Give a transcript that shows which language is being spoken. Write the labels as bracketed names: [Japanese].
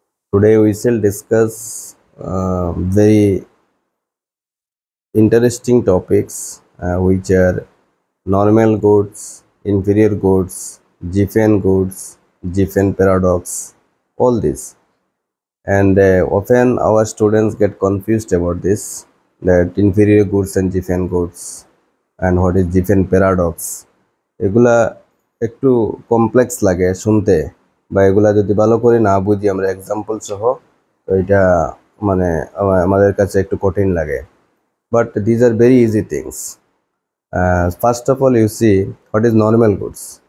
[English] Today we shall discuss very interesting topics which are normal goods, inferior goods, Giffen goods, Giffen paradox, all this. And often our students get confused about this, that inferior goods and Giffen goods and what is Giffen paradox. [Bangla] এগুলা একটু complex লাগে শুনতে, বা এগুলা যদি ভালো করে না বুঝি আমরা এক্সাম্পল সহ, তো এটা মানে আমাদের কাছে একটু কঠিন লাগে। [English] But these are very easy things. First of all, you see what is normal goods.